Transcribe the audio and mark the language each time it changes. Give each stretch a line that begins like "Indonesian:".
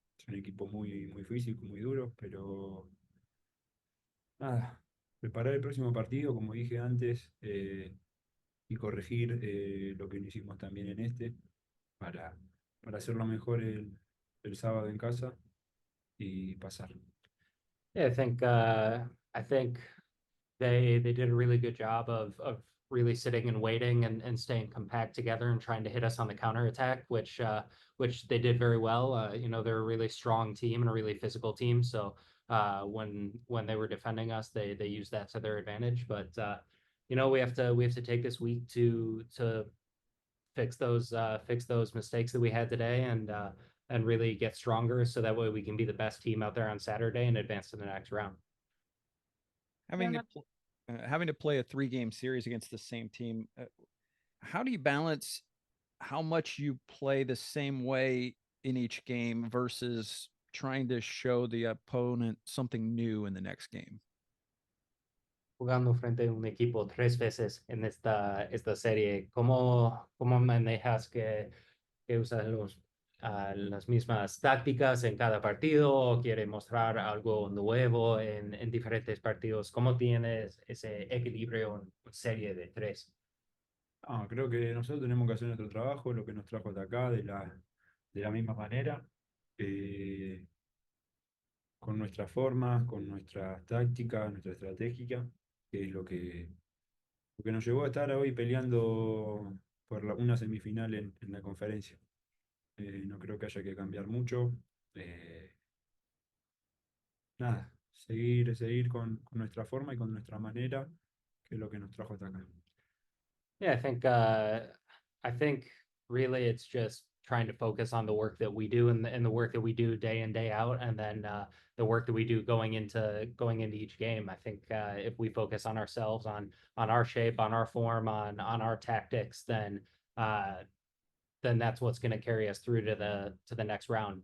Spanish: Es un equipo muy físico, muy duro, pero nada, preparar el próximo partido, como dije antes, y corregir lo que no hicimos también en este para hacerlo mejor el sábado en casa y pasar.
English: Yeah, I think they did a really good job of really sitting and waiting and staying compact together and trying to hit us on the counterattack, which they did very well. You know, they're a really strong team and a really physical team. So when they were defending us, they used that to their advantage. But you know, we have to take this week to fix those mistakes that we had today and really get stronger so that way we can be the best team out there on Saturday and advance to the next round. Having Yeah, to having to play a 3-game series against the same team, how do you balance how much you play the same way in each game versus trying to show the opponent something new in the next game?
Spanish: Jugando frente a un equipo 3 veces en esta serie, cómo manejas que usas las mismas tácticas en cada partido o quiere mostrar algo nuevo en diferentes partidos? ¿Cómo tienes ese equilibrio en serie de 3? Creo que nosotros tenemos que hacer nuestro trabajo, lo que nos trajo hasta acá, de la misma manera, con nuestras formas, con nuestras tácticas, nuestra estratégica, que es lo que nos llevó a estar hoy peleando por una semifinal en la conferencia. No creo que haya que cambiar mucho. Nada, seguir con nuestra forma y con nuestra manera, que es lo que nos trajo hasta acá.
English: Yeah, I think really it's just trying to focus on the work that we do and the work that we do day in day out, and then the work that we do going into each game. I think if we focus on ourselves, on our shape, on our form, on our tactics, then that's what's going to carry us through to the next round.